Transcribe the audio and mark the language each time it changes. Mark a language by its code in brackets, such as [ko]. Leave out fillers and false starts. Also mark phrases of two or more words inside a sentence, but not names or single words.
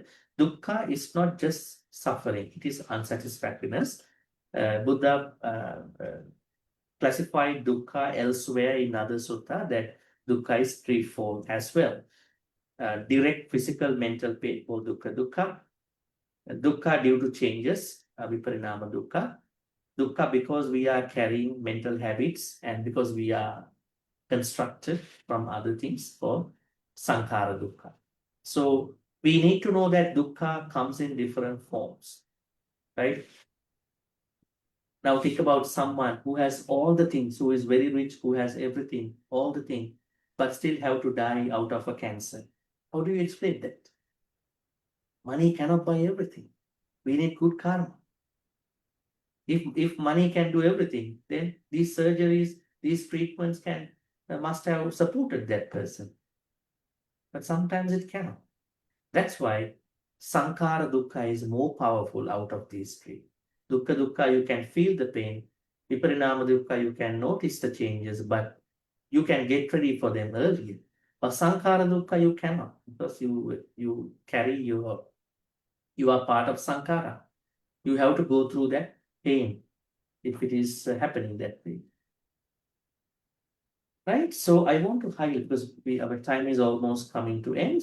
[en] Dukkha is not just suffering, it is unsatisfactoriness. Buddha classified dukkha elsewhere in other sutta that dukkha is threefold as well. Direct physical, mental pain for dukkha. Dukkha due to changes, [pi] viparinama dukkha. [en] Dukkha because we are carrying mental habits and because we are constructed from other things for [pi] sankhara dukkha. [en] So we need to know that dukkha comes in different forms, right? Now think about someone who has all the things, who is very rich, who has everything, all the things, but still have to die out of a cancer. How do you explain that? Money cannot buy everything. We need good karma. If money can do everything, then these surgeries, these treatments must have supported that person. But sometimes it cannot. That's why [pi] sankhara dukkha [en] is more powerful out of these three. Dukkha, you can feel the pain. [pi] Viparinama dukkha, [en] you can notice the changes, but you can get ready for them earlier. [pi] But sankhara dukkha, [en] you cannot, because you carry you are part of sankhara. You have to go through that pain if it is happening that way. Right, so I want to highlight because our time is almost coming to end.